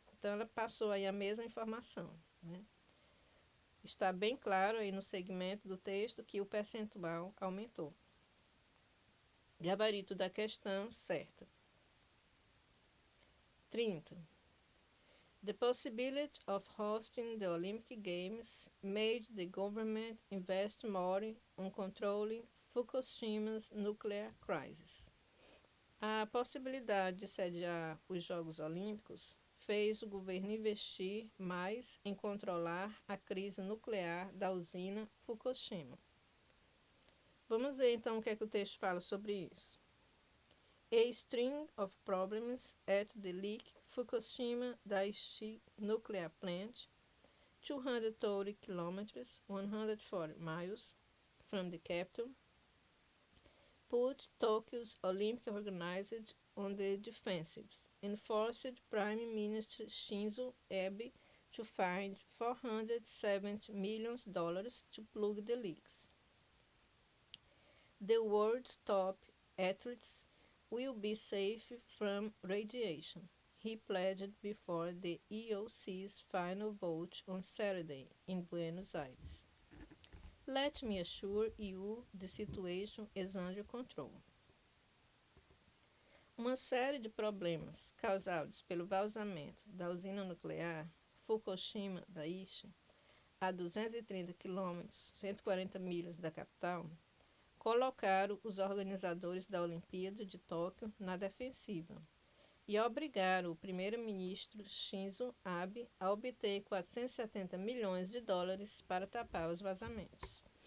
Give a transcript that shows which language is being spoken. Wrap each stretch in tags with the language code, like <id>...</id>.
<pt>Então, ela passou aí a mesma informação, né? Está bem claro aí no segmento do texto que o percentual aumentou. Gabarito da questão certa. 30.</pt> <en>The possibility of hosting the Olympic Games made the government invest more on controlling Fukushima's nuclear crisis.</en> <pt>A possibilidade de sediar os Jogos Olímpicos fez o governo investir mais em controlar a crise nuclear da usina Fukushima. Vamos ver então o que é que o texto fala sobre isso.</pt> <en>A string of problems at the leak Fukushima Daiichi nuclear plant, 230 kilometers, 140 miles from the capital, put Tokyo's Olympic organizers on the defensive and forced Prime Minister Shinzo Abe to find $470 million to plug the leaks. The world's top athletes will be safe from radiation, he pledged before the IOC's final vote on Saturday in Buenos Aires. Let me assure you the situation is under control.</en> <pt>Uma série de problemas causados pelo vazamento da usina nuclear Fukushima Daiichi, a 230 km, 140 milhas da capital, colocaram os organizadores da Olimpíada de Tóquio na defensiva e obrigaram o primeiro-ministro Shinzo Abe a obter 470 milhões de dólares para tapar os vazamentos.</pt>